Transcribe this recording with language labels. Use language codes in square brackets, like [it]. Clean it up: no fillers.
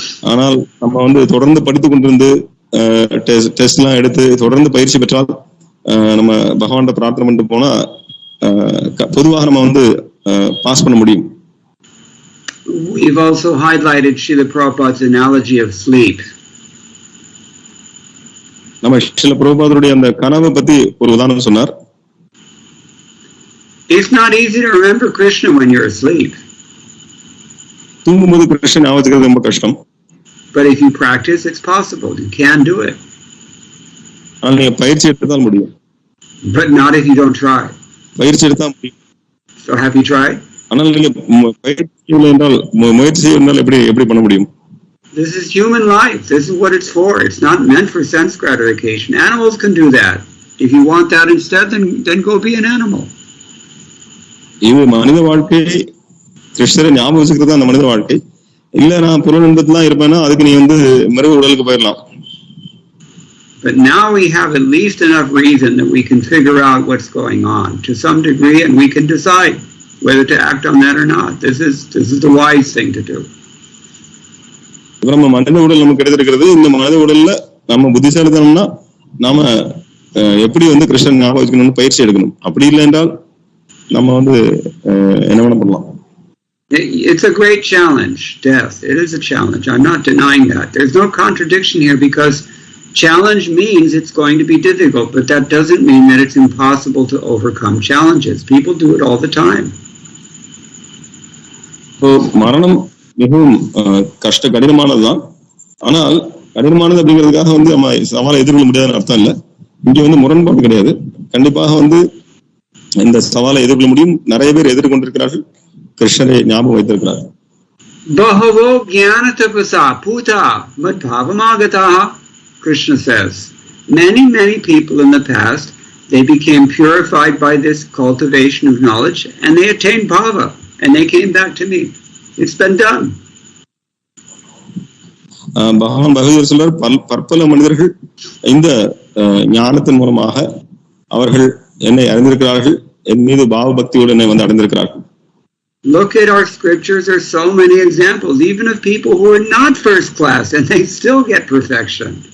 [ta] ஆனால் நம்ம வந்து தொடர்ந்து படித்து கொண்டிருந்து டெஸ்ட் எல்லாம் எடுத்து தொடர்ந்து பயிற்சி பெற்றால் நம்ம பகவான் பிரார்த்தனை பண்ணிட்டு போனா பொதுவாக நம்ம வந்து பாஸ் பண்ண முடியும். [en] We've also highlighted Srila Prabhupada's analogy of sleep. [ta] நம்ம ஸ்ரீல பிரபுபாதருடைய அந்த கனவை பத்தி ஒரு உதாரணம் சொன்னார். [en] It's not easy to remember Krishna when you're asleep. [ta] தூங்கும்போது கிருஷ்ணன் ஞாபகம் வச்சுக்கிறது ரொம்ப கஷ்டம். [en] But if you practice, it's possible. You can do it. [ta] ஆனால் நீங்க பயிற்சி எடுத்தால் முடியும். [en] But not if you don't try. [ta] பயிற்சி எடுத்தால் முடியும். [en] So have you tried? [ta] ஆனால் நீங்க பயிற்சி இல்லை என்றால் முயற்சி செய்தால் எப்படி பண்ண முடியும்? [en] This is human life. This is what it's for. It's not meant for sense gratification. Animals can do that. If you want that instead, then go be an animal. [ta] இது மனித வாழ்க்கை, கிருஷ்ணரை ஞாபகம் வச்சுக்கிறது அந்த மனித வாழ்க்கை. இல்ல நான் புற இன்பத்துல இருப்பேன்னா அதுக்கு நீ வந்து மிருக உடலுக்கு போயிடலாம். [en] But now we have at least enough reason that we can figure out what's going on to some degree, and we can decide whether to act on that or not. This is the wise thing to do. [ta] நம்ம மனித உடல் நமக்கு கிடைத்திருக்கிறது. இந்த மனித உடல்ல நம்ம புத்திசாலித்தனம்னா நாம எப்படி வந்து கிருஷ்ணன் ஞாபகம் வச்சுக்கணும்னு பயிற்சி எடுக்கணும். அப்படி இல்லை என்றால் நம்ம வந்து என்ன வேணா பண்ணலாம். [en] It's a great challenge, death. It is a challenge. I'm not denying that. There's no contradiction here because challenge means it's going to be difficult, but that doesn't mean that it's impossible to overcome challenges. People do it all the time. [ta] So, மரணம் மிகவும் கடினமானதுதான். ஆனால் கடினமானது அப்படிங்கிறதுக்காக வந்து நம்ம சவாலை எதிர்கொள்ள முடியாதுன்னு அர்த்தம் இல்லை. இங்க வந்து முரண்பாடு கிடையாது. கண்டிப்பாக வந்து இந்த சவாலை எதிர்கொள்ள முடியும். நிறைய பேர் எதிர்கொண்டிருக்கிறார்கள், கிருஷ்ணரை ஞாபகம் வைத்திருக்கிறார்கள். [sa] Bahavo jnana tapasa puta madbhavamagataha, [en] Krishna says. Many people in the past, they became purified by this cultivation of knowledge and they attained bhava and they came back to me. It's been done. [ta] பகவான் பகவதர் சொல்றார், பற்பல மனிதர்கள் இந்த ஞானத்தின் மூலமாக அவர்கள் என்னை அறிந்திருக்கிறார்கள், என் மீது பாவ பக்தியோடு என்னை வந்து அடைந்திருக்கிறார்கள். [en] Look at our scriptures. There are so many examples, even of people who are not first class and they still get perfection.